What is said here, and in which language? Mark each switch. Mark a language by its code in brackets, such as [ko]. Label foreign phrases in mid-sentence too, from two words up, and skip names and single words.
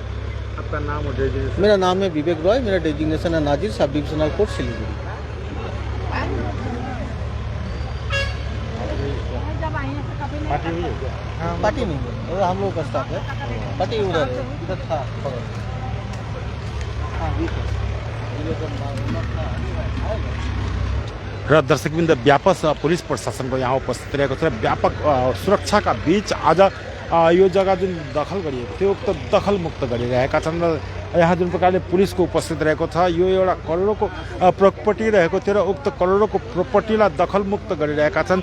[hi] आपका नाम और डेजिग्नेशन? मेरा नाम है विवेक रॉय, मेरा डेजिग्नेशन है नाजिर, सब डिविजनल कोर्ट सिलीगुड़ी। पार्टी हुई है क्या? पार्टी नहीं है, वो हम लोग का स्टाफ है। पार्टी उधर है, इधर था। [ne] र दर्शकवृन्द व्यापक पुलिस प्रशासनको यहाँ उपस्थित रहेको छ। व्यापक सुरक्षाका बीच आज यो जग्गा जुन दखल गरिएको थियो उक्त दखलमुक्त गरिरहेका छन् र यहाँ जुन प्रकारले पुलिसको उपस्थित रहेको छ, यो एउटा करोडोको प्रपर्टी रहेको थियो र उक्त करोडोको प्रपर्टीलाई दखलमुक्त गरिरहेका छन्।